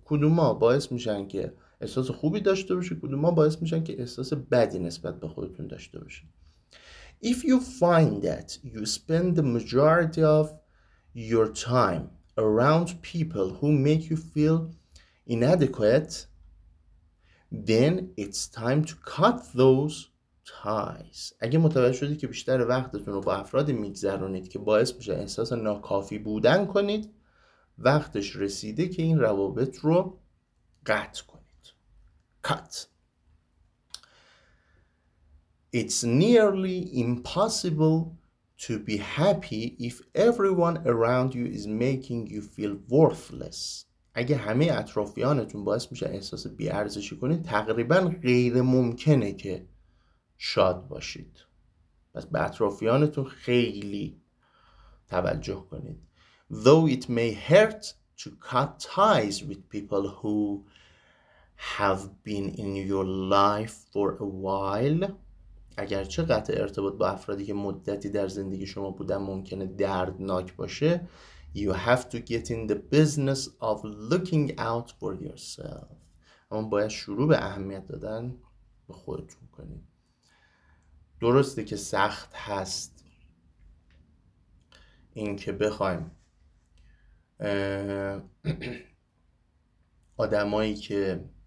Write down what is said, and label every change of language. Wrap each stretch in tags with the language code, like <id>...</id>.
<fa>کدوما باعث میشن که احساس خوبی داشته باشید، کدوما باعث میشن که احساس بدی نسبت به خودتون داشته باشید.</fa> <en>If you find that you spend the majority of your time around people who make you feel inadequate, then it's time to cut those ties.</en> <fa>اگه متوجه شدید که بیشتر وقتتون رو با افرادی میگذرونید که باعث میشه احساس ناکافی بودن کنید، وقتش رسیده که این روابط رو قطع کنید.</fa> <en>Cut. It's nearly impossible to be happy if everyone around you is making you feel worthless.</en> <fa>اگه همه اطرافیانتون باعث میشه احساس بی‌ارزشی کنید، تقریبا غیر ممکنه که شاد باشید. پس به اطرافیانتون خیلی توجه کنید.</fa> <en>Though it may hurt to cut ties with people who have been in your life for a while،</en> <fa>اگرچه قطع ارتباط با افرادی که مدتی در زندگی شما بودن ممکنه دردناک باشه،</fa> <en>you have to get in the business of looking out for yourself.</en> <fa>اما باید شروع به اهمیت دادن به خودتون کنید. درسته که سخت هست این که بخوایم آدمایی که</fa>